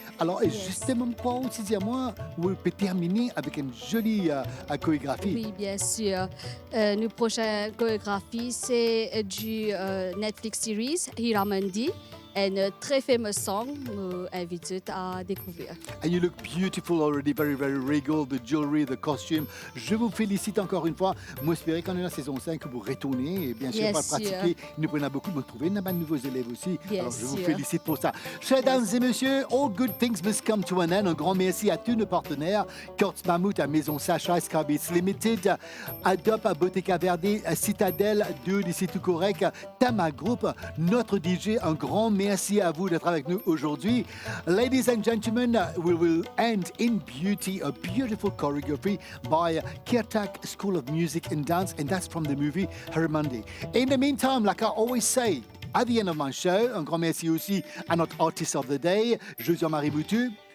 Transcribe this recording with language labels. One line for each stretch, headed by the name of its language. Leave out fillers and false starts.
French: Alors, justement, pas aussi dire moi, on peut terminer avec une jolie chorégraphie. Oui, bien sûr. Notre prochaine chorégraphie, c'est du Netflix series Hiramandi, une très fameuse song. Nous invite à découvrir.
English: And you look beautiful already, very regal, the jewelry, the costume.
French: Je vous félicite encore une fois. Moi, j'espère qu'en la saison 5, vous retournez et bien sûr, pas pratiquer. Nous prenons beaucoup, vous trouvez de nouveaux élèves aussi. Bien Alors, je vous sûr. félicite pour ça. Chers dames et messieurs,
English: all good things must come to an end.
French: Un grand merci à tous nos partenaires. Kurtz Mammouth à Maison Sacha, Scarbits Limited, Adop à Bottega Verde, Citadel, Dude, ici tout correct, Tama Group, notre DJ. Un grand merci à vous d'être avec nous aujourd'hui.
English: Ladies and gentlemen, we will end in beauty, a beautiful choreography by Kirtak School of Music and Dance, and that's from the movie Harimandi. In the meantime, like I always say, at the end of my show,
French: un grand merci aussi à notre
English: artist of the day, José-Marie Moutou.